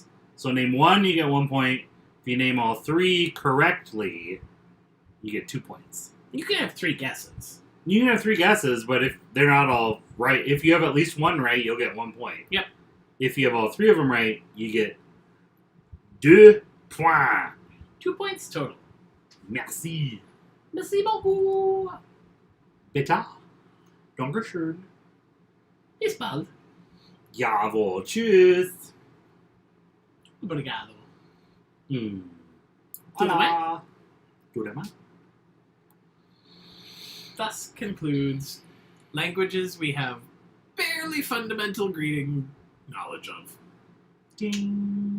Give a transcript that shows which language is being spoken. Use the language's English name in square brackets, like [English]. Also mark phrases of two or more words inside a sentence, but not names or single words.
[English] So name 1, you get 1 point. If you name all 3 correctly, you get 2 points. You can have 3 guesses. You can have 3 guesses, but if they're not all right, if you have at least 1 right, you'll get 1 point. Yep. If you have all 3 of them right, you get 2 points. 2 points total. [French] Merci. Merci beaucoup. [German] Bitte. Dankeschön. Bis bald. Jawohl. Tschüss. [Portuguese] Obrigado. Tudo bem? Tudo bem? [English] Thus concludes languages we have barely fundamental greeting knowledge of. Ding.